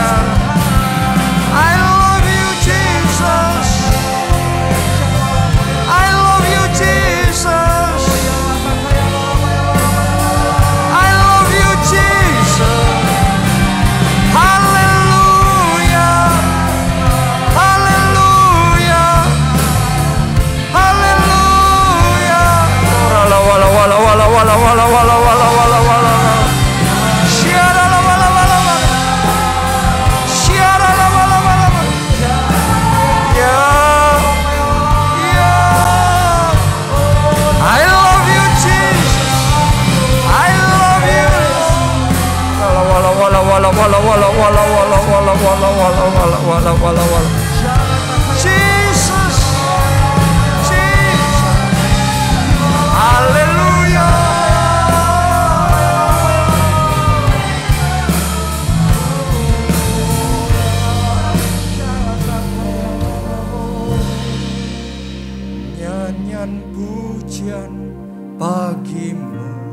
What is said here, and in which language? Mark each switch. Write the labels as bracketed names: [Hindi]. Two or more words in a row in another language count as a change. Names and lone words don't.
[English] I love you Jesus, I love you Jesus, I love you Jesus. Hallelujah, hallelujah, hallelujah. Wala wala wala wala wala wala wala wala wala wala. Syara la wala wala wala. Syara la wala wala wala. Ya, ya. I love you Jesus, I love you. Wala wala wala wala wala wala wala wala wala wala wala wala wala wala. Jesus, Jesus. [Indonesian] Haleluya. Nyanyian pujian bagimu